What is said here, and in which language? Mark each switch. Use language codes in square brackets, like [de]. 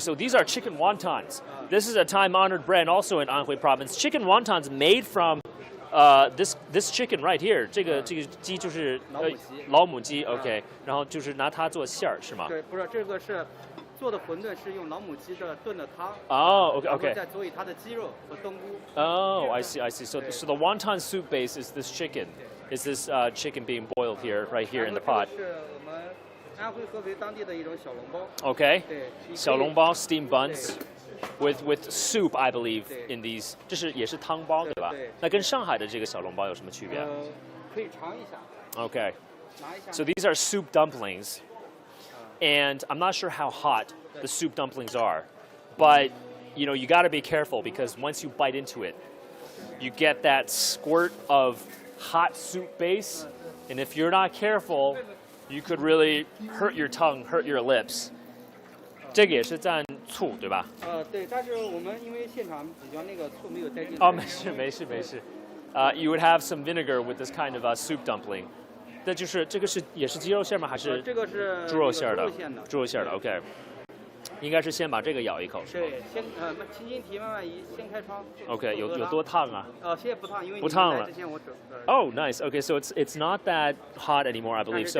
[en] So these are chicken wontons. This is a time-honored brand also in Anhui Province. Chicken wontons made from this chicken right here. [zh] 这个鸡就是老母鸡。OK. 然后就是拿它做馅儿是吗？对，不是这个是。做的馄饨是用老母鸡的炖的汤。 [en] Okay. [zh] 再佐以它的鸡肉和冬菇。 [en] I see. So the wonton soup base is this chicken. Is this chicken being boiled here, right here in the pot? [zh] 是我们安徽合肥当地的一种小笼包。 [en] Okay. [zh] 对。 [en] 小笼包 steamed buns with soup, I believe, in these. [zh] 这是也是汤包对吧？对。那跟上海的这个小笼包有什么区别？可以尝一下。 [en] Okay. [zh] 拿一下。 [en] So these are soup dumplings. And I'm not sure how hot the soup dumplings are, but you got to be careful because once you bite into it, you get that squirt of hot soup base, and if you're not careful, you could really hurt your tongue, hurt your lips. [zh] 这个也是蘸醋对吧？对，但是我们因为现场比较那个醋没有带进去。没事。 [en] You would have some vinegar with this kind of soup dumpling. [zh] 那就是这个也是鸡肉馅吗？还是这个是猪肉馅的？猪肉馅的 [en] OK。 [zh] 应该是先把这个咬一口，是吗？对，先轻轻提，慢慢移，先开窗。 OK，有多烫啊？现在不烫，因为不烫了。之前我准。 [en] Oh, nice. Okay, so it's not that hot anymore, I believe. So